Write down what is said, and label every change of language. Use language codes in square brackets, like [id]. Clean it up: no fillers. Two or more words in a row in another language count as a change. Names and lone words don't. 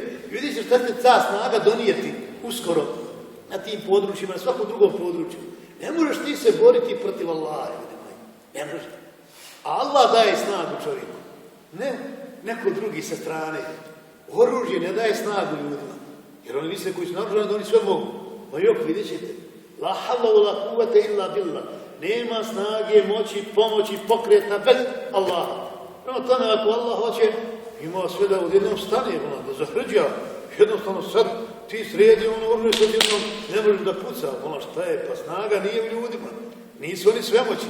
[bs] I vidite šta će ta snaga donijeti uskoro na tim područjima, na svakom drugom području. Ne možeš ti se boriti protiv Allaha, ne možeš. A Allah daje snagu čovjeku, ne neko drugi sa strane. Oružje ne daje snagu ljudima, jer oni misle koji su naoružani da oni sve mogu. Ma jok, vidjet ćete. [ar] لا حول ولا قوة إلا بالله. [bs] Nema snage, moći, pomoći, pokreta bez Allaha. Prema tome, ako Allah hoće, ima sve da odjednom stane, da zahrđa. Jednostavno sad ti sredi oružje, sad jednom ne možeš da puca. Šta je? Pa snaga nije u ljudima. Nisu oni svemoćni.